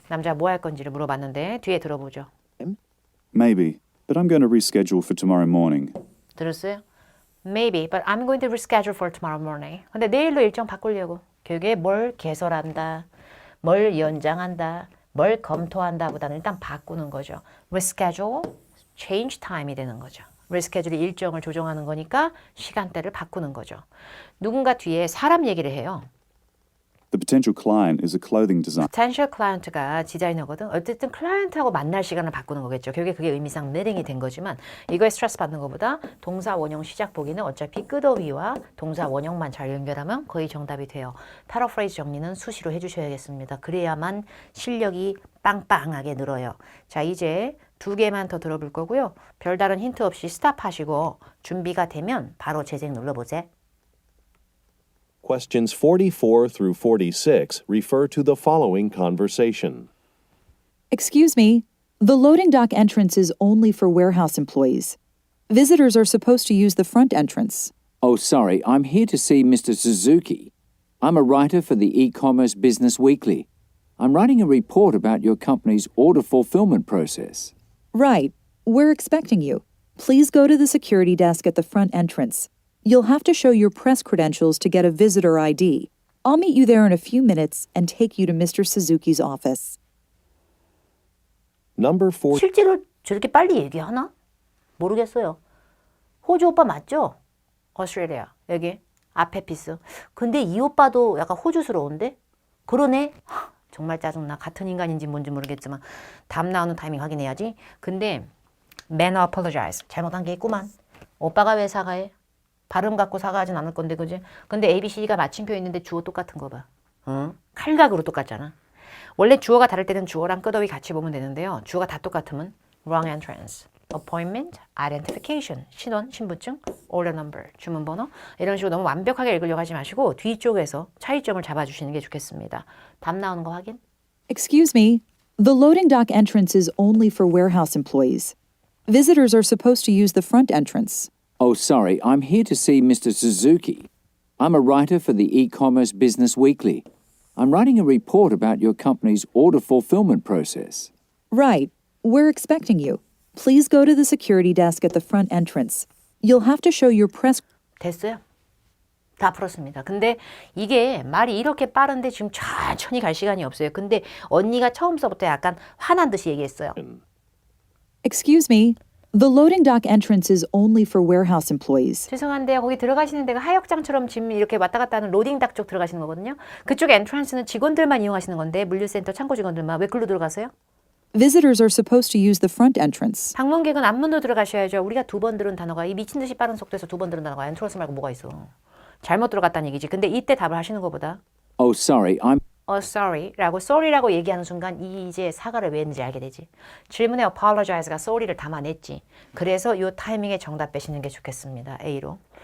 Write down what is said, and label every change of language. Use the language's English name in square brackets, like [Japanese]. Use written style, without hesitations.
[Korean] 남자 뭐 할 건지를 물어봤는데 뒤에 들어보죠. [English] Maybe, but I'm going to reschedule for tomorrow morning. [Korean] 들었어요? [English] Maybe, but I'm going to reschedule for tomorrow morning. [Korean] 근데 내일로 일정 바꾸려고. 결국에 뭘 개설한다, 뭘 연장한다, 뭘 검토한다 보다는 일단 바꾸는 거죠. reschedule, [English] change time [Korean] 이 되는 거죠. reschedule이 일정을 조정하는 거니까 시간대를 바꾸는 거죠. 누군가 뒤에 사람 얘기를 해요. [English] The potential client is a clothing designer. potential client [Korean] 가 디자이너거든. 어쨌든 클라이언트하고 만날 시간을 바꾸는 거겠죠. 결국에 그게 의미상 내링이 된 거지만 이거에 스트레스 받는 것보다 동사 원형 시작 보기는 어차피 끄더위와 동사 원형만 잘 연결하면 거의 정답이 돼요. 패러프레이즈 정리는 수시로 해주셔야겠습니다. 그래야만 실력이 빵빵하게 늘어요. 자, 이제 2개만 더 들어볼 거고요. 별다른 힌트 없이 스탑하시고 준비가 되면 바로 재생 눌러보세요. [English] Questions 44 through 46 refer to the following conversation. Excuse me, the loading dock entrance is only for warehouse employees. Visitors are supposed to use the front entrance. Oh, sorry, I'm here to see Mr. Suzuki. I'm a writer for the e-commerce Business Weekly. I'm writing a report about your company's order fulfillment process. Right, we're expecting you. Please go to the security desk at the front entrance. You'll have to show your press credentials to get a visitor ID. I'll meet you there in a few minutes and take you to Mr. Suzuki's office. Number 4. [Korean] 실제로 저렇게 빨리 얘기하나? 모르겠어요. 호주 오빠 맞죠? 오스트레일리아 여기 앞에 피스. 근데 이 오빠도 약간 호주스러운데? 그러네? 정말 짜증나. 같은 인간인지 뭔지 모르겠지만 답 나오는 타이밍 확인해야지. 근데 [English] man apologize. [Korean] 잘못한 게 있구만. 오빠가 왜 사과해? 발음 갖고 사과하진 않을 건데 그지? 근데 ABC가 마침표 있는데 주어 똑같은 거 봐. 응? 칼각으로 똑같잖아. 원래 주어가 다를 때는 주어랑 끄더위 같이 보면 되는데요. 주어가 다 똑같으면 wrong entrance, appointment, identification, 신원, 신분증, order number, 주문번호 이런 식으로 너무 완벽하게 읽으려고 하지 마시고 뒤쪽에서 차이점을 잡아주시는 게 좋겠습니다. 답 나오는 거 확인. [English] Excuse me, the loading dock entrance is only for warehouse employees. Visitors are supposed to use the front entrance. Oh, sorry, I'm here to see Mr. Suzuki. I'm a writer for the e-commerce Business Weekly. I'm writing a report about your company's order fulfillment process. Right, we're expecting you. Please go to the security desk at the front entrance. You'll have to show your press. [Korean] 됐어요. 다 풀었습니다. 근데 이게 말이 이렇게 빠른데 지금 천천히 갈 시간이 없어요. 근데 언니가 처음서부터 약간 화난 듯이 얘기했어요. [English] Excuse me, the loading dock entrance is only for warehouse employees. [Korean] 죄송한데요. 거기 들어가시는 데가 하역장처럼 지금 이렇게 왔다 갔다 하는 로딩닥 쪽 들어가시는 거거든요. 그쪽 엔트런스는 직원들만 이용하시는 건데 물류센터 창고 직원들만 왜 글로 들어가세요? [English] Visitors are supposed to use the front entrance. [Korean] 방문객은 앞문으로 들어가셔야죠. 우리가 2번 들은 단어가 이 미친 듯이 빠른 속도에서 2번 들은 단어가 엔트런스 말고 뭐가 있어. 잘못 들어갔다는 얘기지. 근데 이때 답을 하시는 것보다 [English] Oh, sorry, I'm [Korean] sorry라고 sorry라고 얘기하는 순간 이제 사과를 왜 했는지 알게 되지. 질문에 apologize가 sorry를 담아냈지. 그래서 이 타이밍에 정답 빼시는 게 좋겠습니다. A로.